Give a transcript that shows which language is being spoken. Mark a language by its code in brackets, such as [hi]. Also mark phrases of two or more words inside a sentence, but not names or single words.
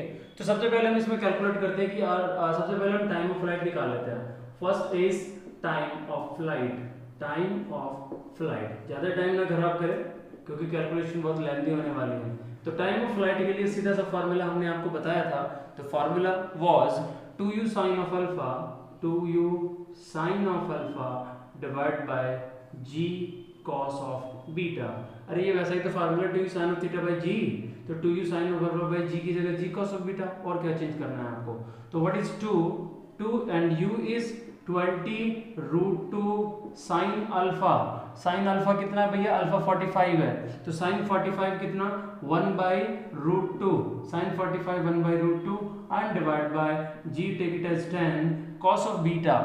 [hi] तो सबसे पहले हम इसमें कैलकुलेट करते हैं कि सबसे पहले हम [en] time of flight [hi] निकाल लेते हैं। [en] first is time of flight, time of flight. [hi] ज़्यादा टाइम ना खराब करें क्योंकि कैलकुलेशन बहुत लेंथी होने वाली है। तो [en] time of flight [hi] के लिए सीधा सा फार्मूला हमने आपको बताया था। [en] तो formula was 2u sin of alpha, 2u sin of alpha divide by g cos of beta। [hi] अरे ये वैसा ही तो फार्मूला [en] 2u sin of theta by g। [hi] तो [en] 2u sin of alpha by g [hi] की जगह [en] g cos of beta, [hi] और क्या चेंज करना है आपको। [en] तो what is 2 and u is 20√2 sine alpha. sine alpha [hi] कितना है भैया, अल्फा 45 है। तो साइन 45 कितना 1/√2, साइन 45 1/√2 [en] and divide by g, take it as 10 cos of beta.